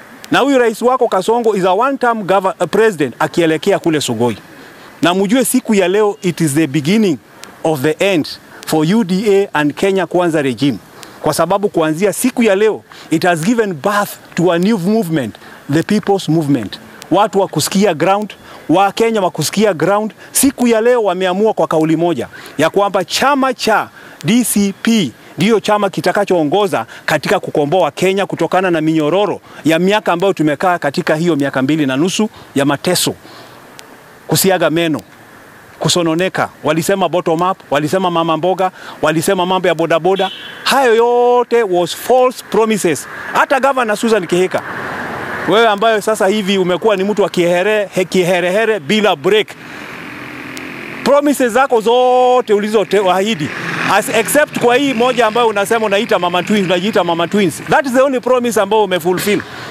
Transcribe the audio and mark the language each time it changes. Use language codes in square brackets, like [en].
[sw] Na huyu rais wako Kasongo [en] is a one term president [sw] akielekea kule Sugoi. Na mjue siku ya leo [en] it is the beginning of the end for UDA and Kenya Kwanza regime. [sw] Kwa sababu kuanzia siku ya leo [en] it has given birth to a new movement, the People's Movement. [sw] Watu wa kusikia ground, wa Kenya wa kusikia ground, siku ya leo wameamua kwa kauli moja ya kwamba chama cha DCP ndio chama kitakachoongoza katika kukomboa Kenya kutokana na minyororo ya miaka ambayo tumekaa katika hiyo miaka 2.5 ya mateso, kusiaga meno, kusononeka. Walisema bottom up, walisema mama mboga, walisema mambo ya bodaboda. Hayo yote [en] was false promises. [sw] Hata governor Susan Kihika, wewe ambayo sasa hivi umekuwa ni mtu wa kiherehere bila break, promises zako zote ulizoahidi, except kwa hii moja ambayo unasema unajiita mama twins, [en] that is the only promise [sw] ambayo umefulfill.